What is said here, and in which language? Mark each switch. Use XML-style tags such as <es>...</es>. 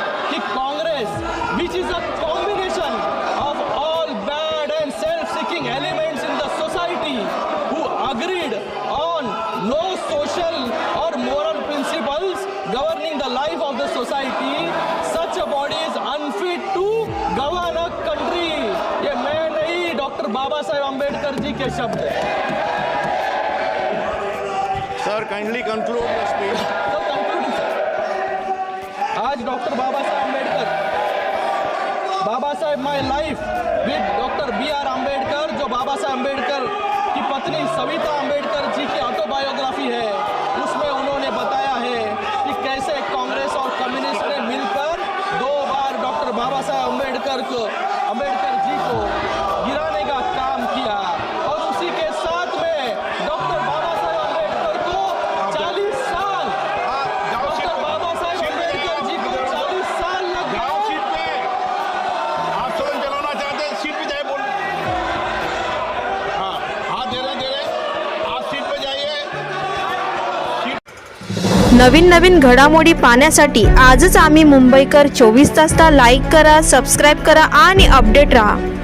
<en>कि Congress which is a combination of all bad and self seeking elements in the society who agreed on no social or moral principles governing the life of the society, such a body is unfit to govern a country.</en> <hi>ये मैं नहीं, doctor Baba Saheb Ambedkar ji के शब्द हैं।</hi> <en>Sir, kindly conclude your speech.</en> <hi>तो</hi> <en>concluding sir,</en> <hi>आज doctor Baba Saheb Ambedkar, Baba Saheb my life with doctor BR Ambedkar, जो बाबा साहेब अम्बेडकर की पत्नी सविता अम्बेडकर जी की ऑटोबायोग्राफी है, उसमें उन्होंने बताया है कि कैसे कांग्रेस और कम्युनिस्ट ने मिलकर 2 बार डॉक्टर बाबा साहेब अम्बेडकर जी को गिराने का काम किया। और उसी के साथ में डॉक्टर बाबा साहेब अम्बेडकर को 40 साल, डॉक्टर बाबा साहेब अम्बेडकर जी को 40 साल लग जाओ गए। सीट पे। आप सदन चलाना चाहते हैं, सीट पे जाए बोल। हाँ, हाथ दे रहे आप सीट पे जाइए।</hi> <mr>नवीन घडामोडी पाहण्यासाठी आजच आम्ही मुंबईकर 24 तासला लाईक करा, सबस्क्राईब करा आणि अपडेट रहा।</mr>